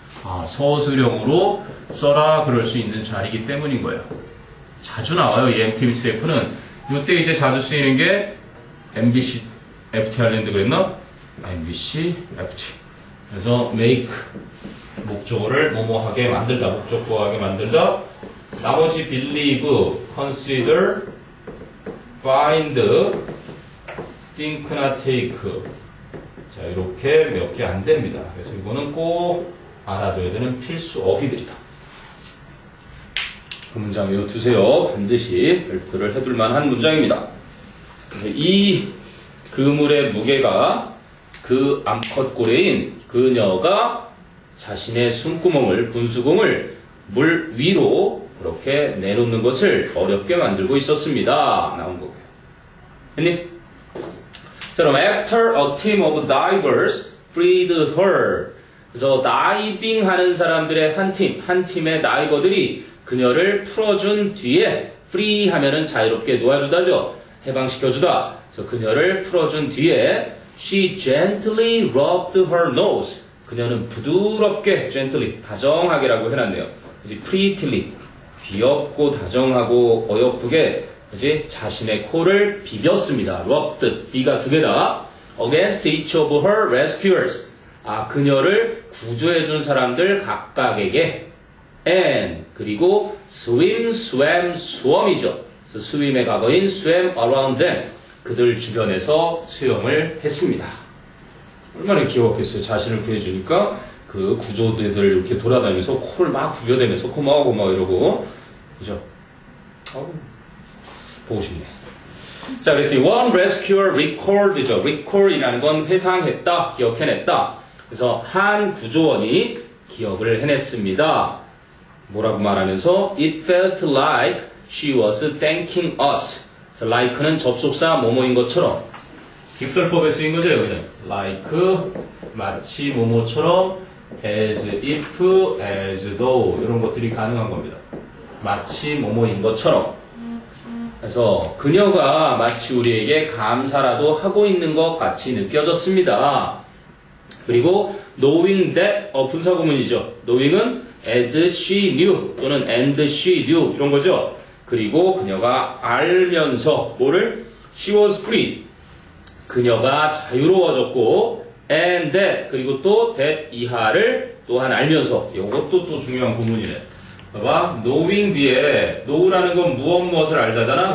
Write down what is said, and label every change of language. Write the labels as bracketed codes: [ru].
[ko] 아, 서술형으로 써라 그럴 수 있는 자리이기 때문인 거예요. 자주 나와요. 이 MTBCF는. 이때 이제 자주 쓰이는 게 MBC, FT 아일랜드 그랬나? MBC, FT. 그래서 make 목적어를 뭐뭐하게 만들다, 목적어하게 만들다. 나머지 believe, consider, find, think나 take. 자, 이렇게 몇 개 안 됩니다. 그래서 이거는 꼭 알아둬야 되는 필수 어휘들이다. 그 문장 외워두세요. 반드시 발표를 해둘 만한 문장입니다. 이 그물의 무게가 그 암컷 고래인 그녀가 자신의 숨구멍을, 분수공을 물 위로 그렇게 내놓는 것을 어렵게 만들고 있었습니다. 나온 거고요. 했니? 자, 그럼 [en] after a team of divers freed her. [ko] 그래서 다이빙 하는 사람들의 한 팀의 다이버들이 그녀를 풀어준 뒤에 free 하면은 자유롭게 놓아주다죠. 해방시켜주다. 그래서 그녀를 풀어준 뒤에 [en] she gently rubbed her nose. [ko] 그녀는 부드럽게 gently 다정하게라고 해놨네요. 그지 prettily 귀엽고 다정하고 어여쁘게 그지 자신의 코를 비볐습니다. rubbed B가 두 개다. [en] against each of her rescuers. [ko] 아 그녀를 구조해준 사람들 각각에게 and 그리고 swim, swam, swam이죠. swim의 과거인 [en] swam around them. [ko] 그들 주변에서 수영을 했습니다. 얼마나 귀여웠겠어요. 자신을 구해주니까 그 구조대들 이렇게 돌아다니면서 코를 막 구겨대면서 고마워 이러고 그죠? 보고 싶네. 자, 그랬더니 [en] one rescuer recalled [ko] 죠. recall이라는 건 회상했다, 기억해냈다. 그래서 한 구조원이 기억을 해냈습니다. 뭐라고 말하면서 [en] it felt like she was thanking us. [ko] 그래서 like는 접속사 뭐뭐인 것처럼 직설법에 쓰인 거죠, 여기는. like 마치 뭐뭐처럼 as if, as though 이런 것들이 가능한 겁니다. 마치 뭐뭐인 것처럼. 그래서 그녀가 마치 우리에게 감사라도 하고 있는 것 같이 느껴졌습니다. 그리고 knowing that 분사구문이죠. [en] knowing은 as she knew 또는 and she knew [ko] 이런 거죠. 그리고 그녀가 알면서 뭐를? [en] she was free. [ko] 그녀가 자유로워졌고 and that 그리고 또 that 이하를 또한 알면서 이것도 또 중요한 구문이네. 봐봐 knowing 뒤에 know라는 건 무엇을 알다잖아.